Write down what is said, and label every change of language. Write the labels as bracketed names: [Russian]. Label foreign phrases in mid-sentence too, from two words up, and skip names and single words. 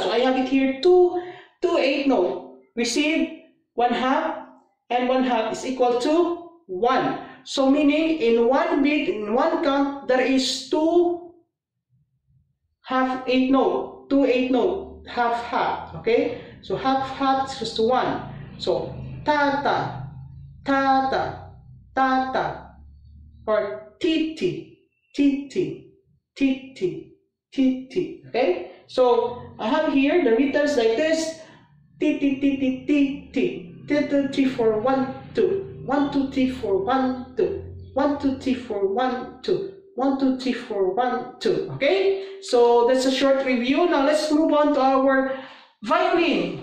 [English] So I have it here 2 8th note. Receive 1/2 and 1/2 is equal to 1. So meaning in 1 beat, in 1 count, there is 2 half 8th note, 2 8th note, half. Okay? So half is equals to 1. So ta ta, ta ta, ta ta, or ti ti, ti ti, ti ti. T T. Okay, so I have here the rhythms like this: T T T T T T. 1 2 3 4 1 2. 1 2 3 4 1 2. 1 2 3 4 1 2. 1 2 3 4 1 2. Okay, so that's a short review. Now let's move on to our violin.